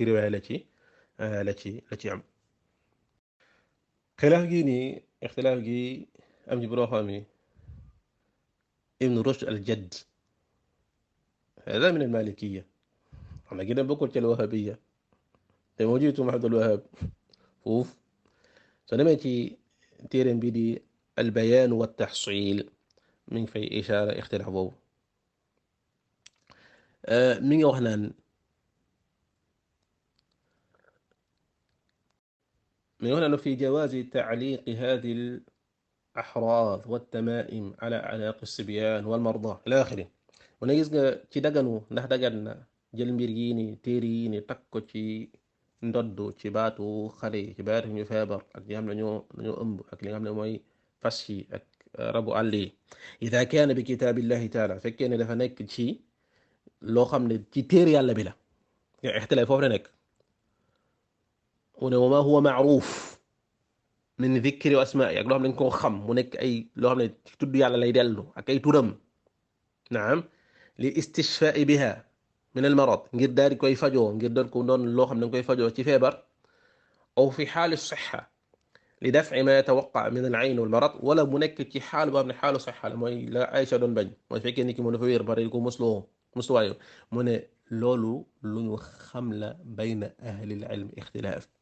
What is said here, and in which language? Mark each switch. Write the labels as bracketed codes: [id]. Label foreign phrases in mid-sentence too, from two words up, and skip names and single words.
[wo] riwaaya la ci am xilaaf gi nii ixtilaaf gi am ci boroo xam yi Ibn Rushd al-Jadd [ar] هذا من المالكية [wo] xam na gi dem bokkul ci al-Wahabiyya te moo jiitu Abdul Wahhab foofu soo demee ci téereem bi di al-Bayaan wa at-Tahsil mi ngi fay ishaara ixtilaaf boobu mi ngi wax naan [ar] من هنا في جواز تعليق هذه الأحراض والتمائم على أعناق الصبيان والمرضى إلى آخره ونجد [wo] ci daganu ndax dagan na jël mbir yi ni téere yi ni takk ko ci ndoddu ci baatu xale yi ci baatu ñu feebar ak li nga xam ne ñoo ëmb ak li nga xam ne mooy fas yi ak rabu àll yi [ar] إذا كان بكتاب الله تعالى [wo] fekkee ne dafa nekk ci loo xam ne ci téere yàlla bi la ixtilaaf foofu la nekk [ar] وما هو معروف من ذكر واسماء [wo] ak loo xam ne dañ koo xam mu nekk ay loo xam ne tudd yàlla lay dellu ak ay turam naam li [ar] الاستشفاء بها من المرض [wo] ngir daal di koy fajoo ngir doon ko doon loo xam ne dañ koy fajoo ci feebar aw [ar] في حال سحر لدفع ما يتوقع من العين والمرض [wo] wala mu nekk ci xaal boo xam ne xaalu sixa la mooy la Aïcha doon bañ mooy fekkee ni ki mu dafa wéer bari ko musluwaayo mu ne loolu lu ñu xam la [ar] بين أهل العلم [wo] ixtilaaf